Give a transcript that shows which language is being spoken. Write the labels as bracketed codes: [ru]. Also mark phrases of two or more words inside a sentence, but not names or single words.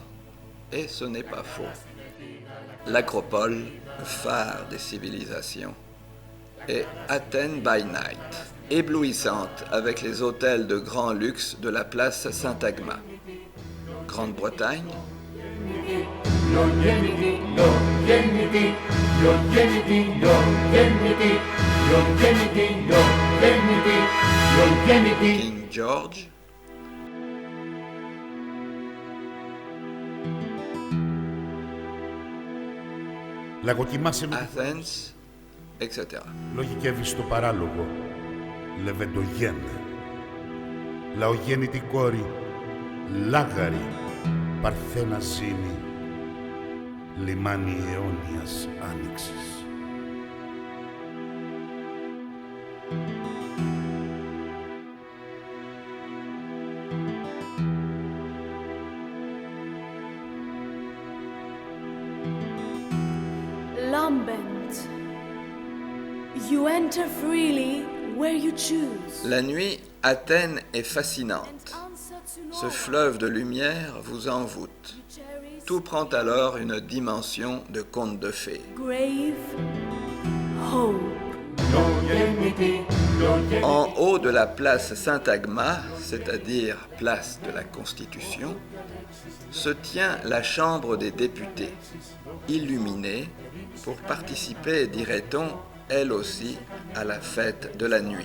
[fr] Et ce n'est pas faux. L'Acropole, phare des civilisations, et Athènes [en] by Night, [fr] éblouissante avec les hôtels de grand luxe de la place Syntagma. Grande-Bretagne, King George, [el] Λαγοκοιμάσαι με Athens, etc. λογικεύεις το παράλογο. Λεβεντογέννε. Λαογέννητη κόρη. Λάγαρη. Παρθένα ζήνη. Λιμάνι αιώνιας άνοιξης. [en] Lambent. You enter freely where you choose. [fr] La nuit, Athènes est fascinante. Ce fleuve de lumière vous envoûte. Tout prend alors une dimension de conte de fées. [en] Grave hope. [fr] En haut de la place Syntagma, c'est-à-dire place de la Constitution, se tient la Chambre des députés, illuminée pour participer, dirait-on, elle aussi, à la fête de la nuit.